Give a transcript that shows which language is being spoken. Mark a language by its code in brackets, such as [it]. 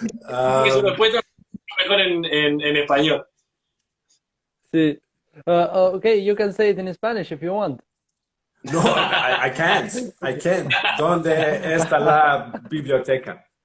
[es] Su respuesta mejor en español. Sí. [en] Okay, you can say it in Spanish if you want. No, I can't. I can't. [es] ¿Dónde está la biblioteca?